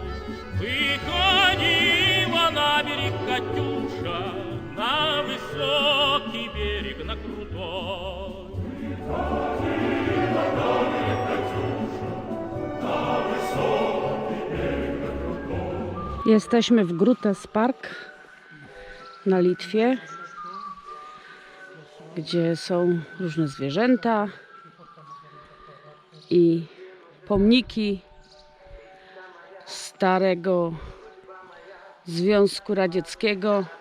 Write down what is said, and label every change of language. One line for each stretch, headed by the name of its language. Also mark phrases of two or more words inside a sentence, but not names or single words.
Russian: Выходила на берег Катюша, на высокий берег, на крутой. Выходила на берег Катюша, на высокий берег, на крутой.
Polish: Jesteśmy w Grutes Park na Litwie, gdzie są różne zwierzęta i pomniki starego Związku Radzieckiego.